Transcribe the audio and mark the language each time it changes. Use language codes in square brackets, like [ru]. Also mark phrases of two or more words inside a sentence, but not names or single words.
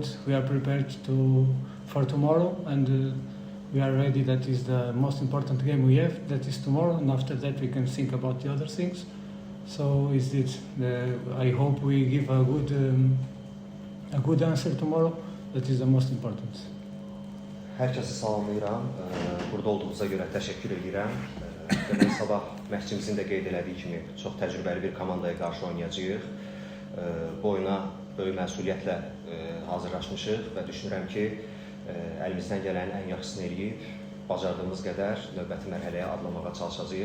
[en] We are prepared for tomorrow, and we are ready. That is the most important game we have. That is tomorrow, and after that we can think about the other things. So is it? I hope we give a good answer tomorrow. That is the most important. [az] Herkese salamlayıram. Burada olduğunuza görə təşəkkür edirəm. Demək, sabah məşqçimizin də qeyd elədiyi kimi çox təcrübəli bir komandaya qarşı oynayacağıq. Bu oyuna böyük məsuliyyətlə hazırlaşmışıq və düşünürəm ki, əlimizdən gələnin ən yaxşısını eləyib, bacardığımız qədər növbəti mərhələyə adlamağa çalışacağıq.